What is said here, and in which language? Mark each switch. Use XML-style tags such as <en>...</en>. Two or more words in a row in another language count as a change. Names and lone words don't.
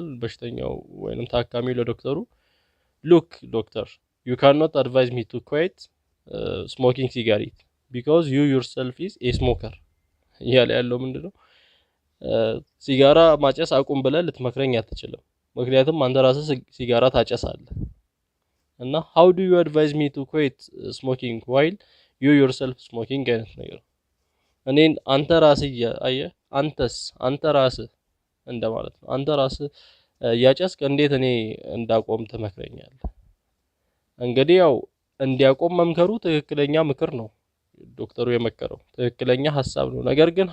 <am>በሽተኛው ወይንም ታካሚው ለዶክተሩ</am> <en>look doctor, you cannot advise me to quit smoking cigarette because you yourself is a smoker</en> <am>እያለ ያለው ምንድነው? ሲጋራ ማጨስ አቁም ብለህ ልትመክረኝ አትችልም። ምክንያቱም አንተ ራስህ ሲጋራ ታጨሳለህ። እና</am> <en>how do you advise me to quit smoking while you yourself smoking</en> <am>አይነት ነገር እኔን አንተ ራስህ አየህ አንተ ራስህ እንደማለት ነው። አንተ ራስህ ያጨስክ እንዴት እኔ እንዳቆም ትመክረኛለህ? እንግዲህ ያው እንዲያቆም መምከሩ ትክክለኛ ምክር ነው። ዶክተሩ የመከረው ትክክለኛ ሐሳብ ነው። ነገር ግን</am>